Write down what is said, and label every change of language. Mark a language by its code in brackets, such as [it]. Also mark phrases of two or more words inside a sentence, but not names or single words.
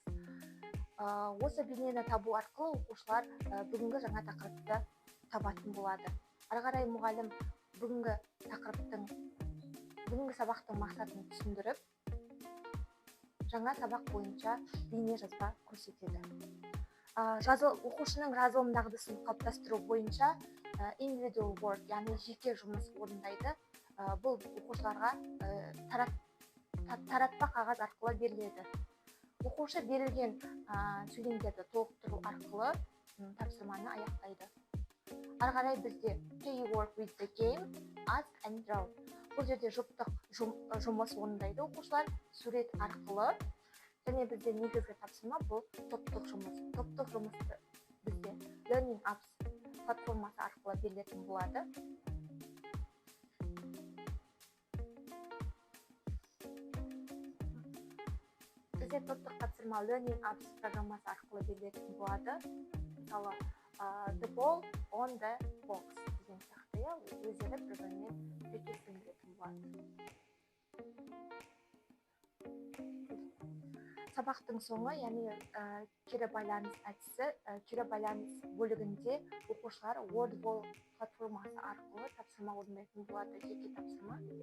[kk] Осы бейнені табу арқылы оқушылар бүгінгі жаңа тақырыпты табатын болады. Ары қарай мұғалім бүгінгі сабақтың мақсатын түсіндіріп, жаңа сабақ бойынша бейне жазба көрсетеді. Оқушының жазылым дағдысын қалыптастыру бойынша [en] individual work, [kk] яғни жеке жұмыс орындайды. Бұл оқушыларға таратпа қағаз арқылы беріледі. Оқушы берілген сөйлемдерді толықтыру арқылы тапсырманы аяқтайды. Ары қарай бізде [en] play work with the game, ask and draw. [kk] Бұл жерде жұптық жұмыс орындайды оқушылар сурет арқылы. Және бізде негізгі тапсырма бұл топтық жұмыс. Топтық жұмысты бізде Learning Apps платформасы арқылы берілетін болады. Бізде топтық тапсырма Learning Apps программасы арқылы берілетін болады. Мысалы, [en] the ball on the box [kk] деген сияқты, өздері бір-біріне сәйкестендіретін болады. Сабақтың соңы, яғни кері байланыс әдісі, кері байланыс бөлігінде оқушылар Wordwall платформасы арқылы тапсырма орындайтын болады, жеке тапсырма.